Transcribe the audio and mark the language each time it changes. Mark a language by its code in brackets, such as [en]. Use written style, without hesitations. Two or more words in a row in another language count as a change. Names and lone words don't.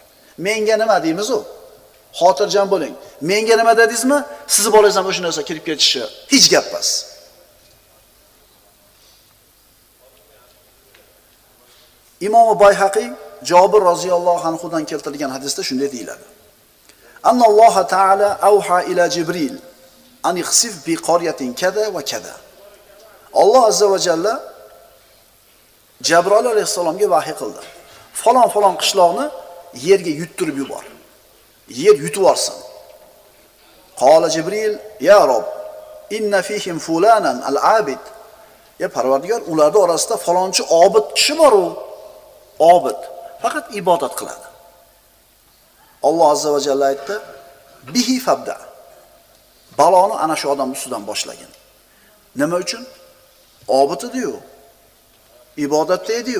[uz] Menga nima deymiz u? Xotirjam bo'ling. Menga nima dedingizmi? Sizni bolangizdan o'sha narsa kirib ketishi hech gap emas. Imom Bayhaqiy Jabir [ar] رضي الله عنه [uz] dan keltirilgan hadisda shunday deyiladi. [ar] الله تعالى أوحى إلى جبريل أن اخسف بقرية كذا وكذا. [uz] Alloh [ar] عز وجل [uz] Jabroil alayhisalomga vahiy qildi. Falon qishloqni yerga yuttirib yubor. Yer yutib olsin. [ar] قال جبريل يا رب إن فيهم فلانا العابد. [uz] Ya Parvardigor, ularda orasida falonchi obid kishi bor u. Obid, faqat ibodat qiladi. Alloh [ar] عز وجل [uz] aytdi, [ar] به فابدأ. [uz] Baloni ana shu odam ustidan boshlagin. Nima uchun? Obid edi-yu. Ibodatda edi-yu.